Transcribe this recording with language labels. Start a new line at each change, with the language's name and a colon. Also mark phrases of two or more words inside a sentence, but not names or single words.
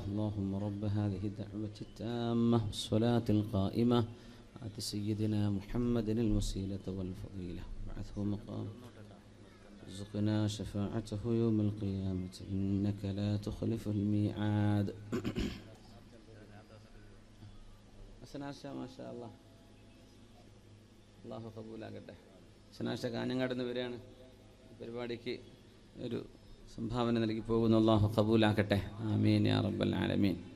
Arabic: اللهم رب هذه الدعوة التامة والصلاة القائمة آت سيدنا محمد الوسيلة والفضيلة وابعثه مقام ارزقنا شفاعته يوم القيامة إنك لا تخلف الميعاد. സനാഷ ما شاء الله.
Malayalam: അല്ലാഹു ഖബൂലാകട്ടെ. സനാഷ കാഞ്ഞങ്ങാട് നിന്ന് വരികയാണ്. പരിപാടിക്ക് ഒരു സംഭാവന നൽകി പോകുന്നു. അല്ലാഹു ഖബൂലാക്കട്ടെ.
Arabic: آمين يا رب العالمين.